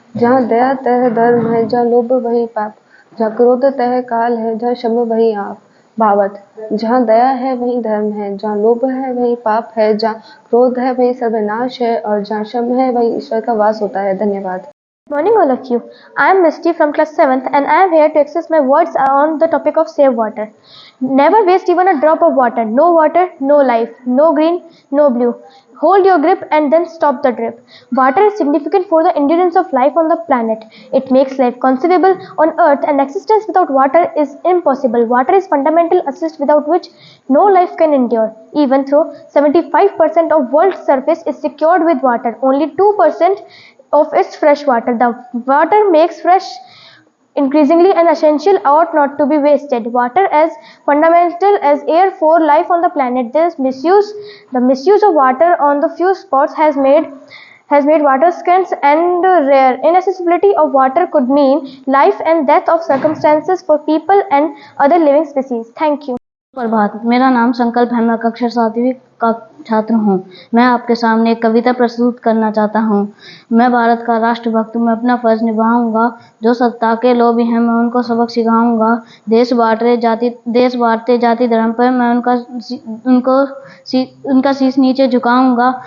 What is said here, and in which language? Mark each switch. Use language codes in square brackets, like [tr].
[hi] जहाँ दया तह धर्म है, जहाँ लोभ वही पाप, जहाँ क्रोध तह काल है, जहाँ क्षम वही आप। भावार्थ, जहाँ दया है वही धर्म है, जहाँ लोभ है वही पाप है, जहाँ क्रोध है वही सर्वनाश है, और जहाँ क्षम है वही ईश्वर का वास होता है। धन्यवाद। [en] Good morning, all of you. I am Misty from class 7th, and I am here to express my words on the topic of save water. Never waste even a drop of water. No water, no life. No green, no blue. Hold your grip and then stop the drip. Water is significant for the endurance of life on the planet. It makes life conceivable on earth, and existence without water is impossible. Water is fundamental assist without which no life can endure. Even though 75% of world's surface is secured with water, only 2% of its fresh water. The water makes fresh increasingly an essential ought not to be wasted. Water as fundamental as air for life on the planet. The misuse of water on the few spots has made water scarce and rare. Inaccessibility of water could mean life and death of circumstances for people and other living species. Thank you. [hi] प्रभात। मेरा नाम संकल्प है। मैं कक्षा 7वीं का छात्र हूँ। मैं आपके सामने एक कविता प्रस्तुत करना चाहता हूँ। मैं भारत का राष्ट्रभक्त हूँ। मैं अपना फर्ज निभाऊंगा। जो सत्ता के लोभी हैं मैं उनको सबक सिखाऊंगा। देश बांटते जाति धर्म पर मैं उनका शीश नीचे झुकाऊंगा।